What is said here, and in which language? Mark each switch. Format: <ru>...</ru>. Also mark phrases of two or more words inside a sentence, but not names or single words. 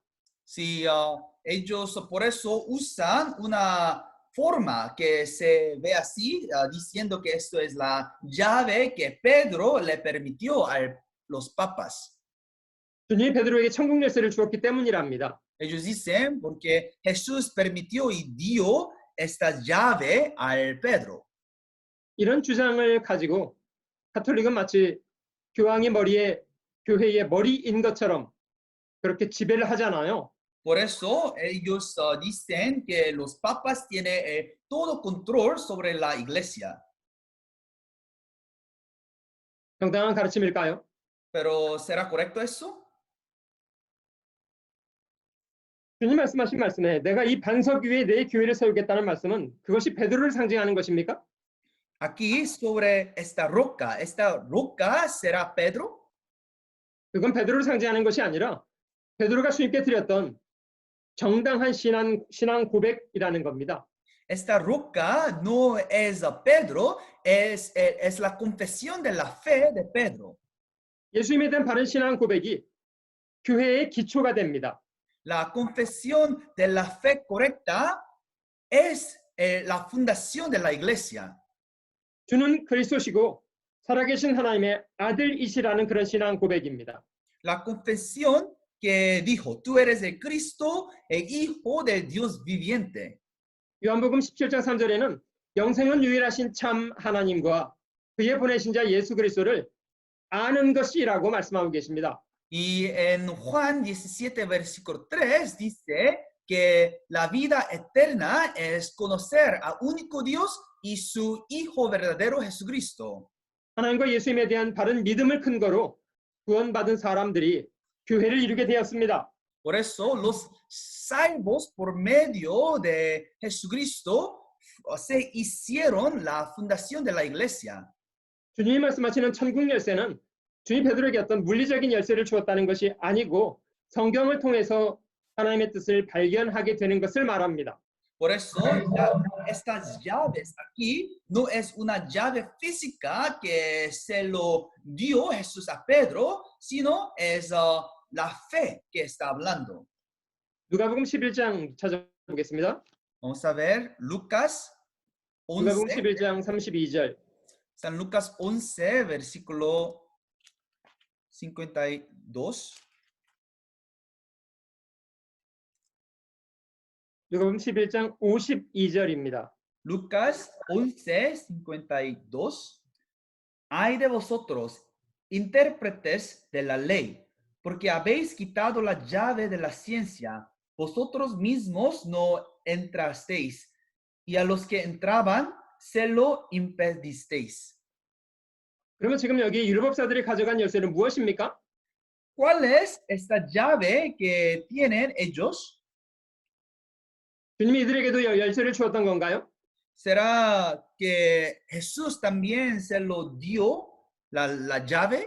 <es>Si ellos por eso usan una forma que se ve así, diciendo que esto es la llave que Pedro le permitió a los papas.</es> <ko>주님이 베드로에게 천국 열쇠를 주었기 때문이랍니다.</ko> <es>Ellos dicen porque Jesús permitió y dio esta llave al Pedro.</es> <ko>이런 주장을 가지고 가톨릭은 마치 교황이 교회의 머리인 것처럼 그렇게 지배를 하잖아요.</ko> <es>Por eso ellos dicen que los papas tienen todo control sobre la iglesia.</es> <ko>정당한 가르침일까요?</ko> <es>Pero ¿será correcto eso?</es> <ko>주님 말씀하신 말씀에 내가 이 반석 위에 내 교회를 세우겠다는 말씀은 그것이 베드로를 상징하는 것입니까?</ko> <es>Aquí sobre esta roca será Pedro.</es> <ko>그건 베드로를 상징하는 것이 아니라 베드로가 주님께 드렸던 정당한 신앙 고백이라는 겁니다.</ko> <es>Esta roca no es Pedro, es la confesión de la fe de Pedro.</es> <ko>예수님에 대한 바른 신앙 고백이 교회의 기초가 됩니다.</ko> <es>La confesión de la fe correcta es la fundación de la iglesia.</es> <ko>주는 그리스도시고 살아계신 하나님의 아들이시라는 그런 신앙 고백입니다.</ko> <es>La confesión que dijo, tú eres el Cristo, el Hijo del Dios viviente.</es> <ko>요한복음 17장 3절에는 영생은 유일하신 참 하나님과 그의 보내신 자 예수 그리스도를 아는 것이라고 말씀하고 계십니다.</ko> <es>Y en Juan 17, versículo 3, dice que la vida eterna es conocer al único Dios y su Hijo verdadero Jesucristo.</es> <ko>하나님과 예수님에 대한 바른 믿음을 근거로 구원받은 사람들이 교회를 이루게 되었습니다.</ko> <es>Por eso los salvos por medio de Jesucristo se hicieron la fundación de la iglesia.</es> <ko>주님이 말씀하시는 천국 열쇠는 주님 베드로에게 어떤 물리적인 열쇠를 주었다는 것이 아니고 성경을 통해서 하나님의 뜻을 발견하게 되는 것을 말합니다.</ko> <es>Por eso estas llaves aquí no es una llave física que se lo dio Jesús a Pedro, sino es la fe que está hablando.</es> <ko>누가복음 11장 찾아보겠습니다.</ko> <es>Vamos a ver Lucas</es> <ko>누가복음 11, 11장 32절.</ko> <es>San Lucas 11, versículo 52.</es> <ko>누가복음 11장 52절입니다.</ko> <es>Lucas 11, 52. Ay de vosotros, intérpretes de la ley, porque habéis quitado la llave de la ciencia. Vosotros mismos no entrasteis, y a los que entraban se lo impedisteis.</es> <ko>그러면 지금 여기 율법사들이 가져간 열쇠는 무엇입니까?</ko> <es>¿Cuál es esta llave que tienen ellos?</es> <ko>주님이 이들에게도 열쇠를 주었던 건가요?</ko> <es>¿Será que Jesús también se lo dio la llave?</es>